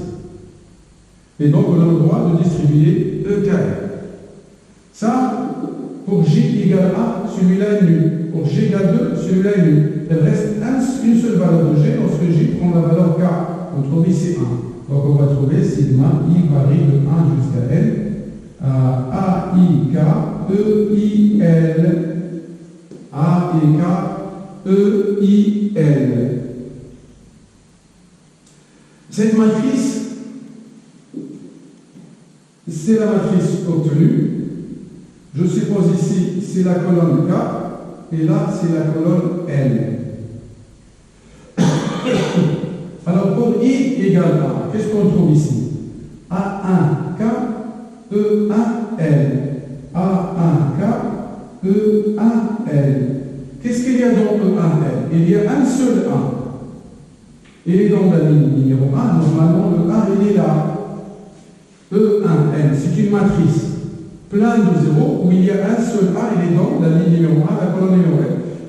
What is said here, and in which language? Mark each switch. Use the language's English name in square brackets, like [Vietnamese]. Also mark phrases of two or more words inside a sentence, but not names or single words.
[French] Et donc, on a le droit de distribuer EKN. Ça, pour J égale A, celui-là est nul. Pour J égale 2, celui-là est nul. Il reste une seule valeur de G. Lorsque J prend la valeur K, on trouve ici 1. Donc, on va trouver sigma I varie de 1 jusqu'à N. A, I, K, E, I, L. A, I, K, E, I, L. Cette matrice, c'est la matrice obtenue. Je suppose ici, c'est la colonne K, et là, c'est la colonne L. Alors, pour I égale A, qu'est-ce qu'on trouve ici? A1K, E1L. A1K, E1L. Qu'est-ce qu'il y a dans E1L? Il y a un seul 1. Il est dans la ligne numéro 1. Normalement, le 1, il est là. E1L, c'est une matrice pleine de zéros où il y a un seul A, il est dans la ligne numéro 1, la colonne numéro 1.